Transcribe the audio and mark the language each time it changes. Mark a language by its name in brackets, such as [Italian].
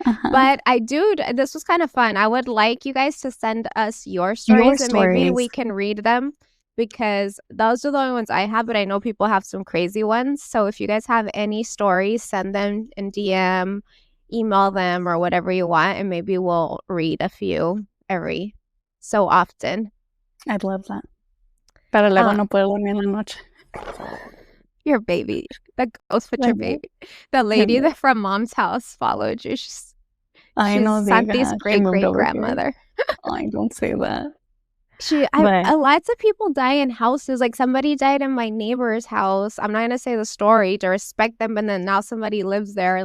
[English] But this was kind of fun. I would like you guys to send us your stories, and maybe we can read them, because those are the only ones I have, but I know people have some crazy ones. So if you guys have any stories, send them in DM, email them or whatever you want, and maybe we'll read a few every so often. I'd love that. [Spanish] Pero luego no puedo dormir en la noche. [English] Your baby. The ghost with your baby. The lady that from Mom's house followed you. She's Santi's great-great-grandmother. I don't say that. Lots of people die in houses. Like somebody died in my neighbor's house. I'm not gonna say the story to respect them, but then now somebody lives there.